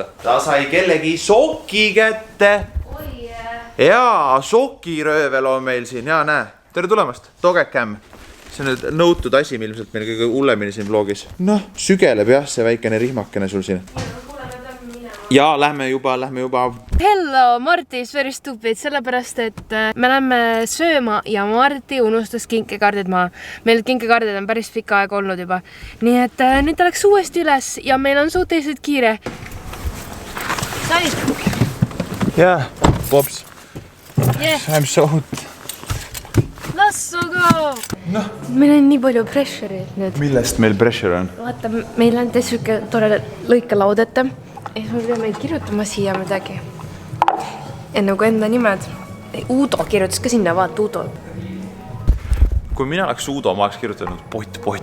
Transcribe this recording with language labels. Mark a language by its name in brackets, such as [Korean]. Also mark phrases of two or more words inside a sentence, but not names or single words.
[Estonian] Ta sai kellegi soki kätte. Oi, Jaa, sokiröövel on meil siin, jaa, näe. Tere tulemast, Togekämm. See on nüüd nõutud asi, ilmselt meil kõige hullemini siin vlogis. Noh, sügeleb jah, see väikene rihmakene sul siin. Jaa, lähme juba. [English] Hello, Marti is very stupid, [Estonian] sellepärast, et me lähme sööma ja Marti unustas kinkekaardid maha. Meil kinkekaardid on päris pikka aega olnud juba. Nii et nüüd ta läks uuesti üles ja meil on suhteliselt kiire. Said? Jaa, pops. [English] Yeah. I'm so... Lassu go! [Estonian] Meil on nii palju pressure'id nüüd. Millest meil pressure on? Vaata, meil on siuke tore lõikelaud ette. Ja siis me peame kirjutama siia midagi. Ja nagu enda nimed. Uudo kirjutas ka sinna, vaata Uudo. Kui mina oleks Uudo, ma oleks kirjutanud pott.